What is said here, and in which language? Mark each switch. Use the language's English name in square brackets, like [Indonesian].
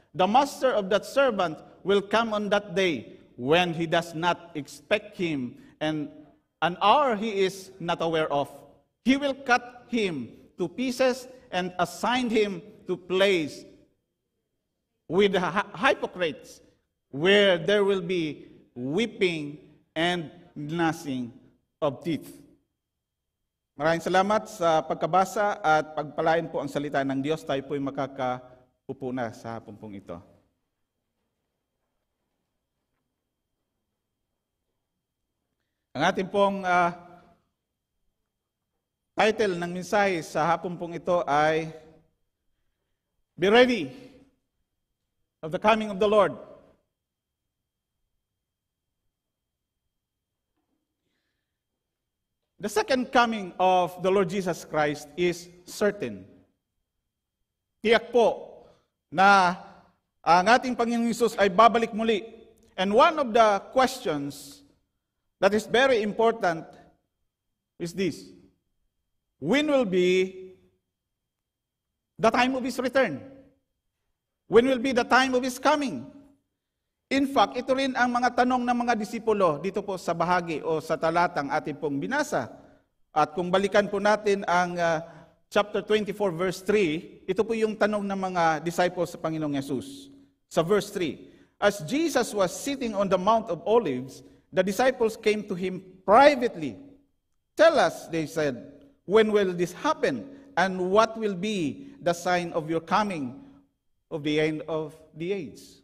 [English] The master of that servant will come on that day when he does not expect him, and an hour he is not aware of. He will cut him to pieces and assign him to place with the hypocrites, where there will be weeping and gnashing of teeth. [Filipino] Maraming salamat sa pagkabasa at pagpalain po ang salita ng Diyos. Tayo po'y makakaupo na sa hapon pong ito. Ang ating pong title ng mensahe sa hapon pong ito ay [English] Be Ready of the Coming of the Lord. The second coming of the Lord Jesus Christ is certain. [Filipino] Tiyak po na ang ating Panginoong Hesus ay babalik muli. [English] And one of the questions that is very important is this: when will be the time of His return? When will be the time of His coming? [Filipino] In fact, ito rin ang mga tanong ng mga disipulo dito po sa bahagi o sa talatang ating pong binasa. At kung balikan po natin ang chapter 24 verse 3, ito po yung tanong ng mga disciples sa Panginoong Yesus. Sa verse 3, [English] as Jesus was sitting on the Mount of Olives, the disciples came to Him privately. Tell us, they said, when will this happen? And what will be the sign of your coming of the end of the age?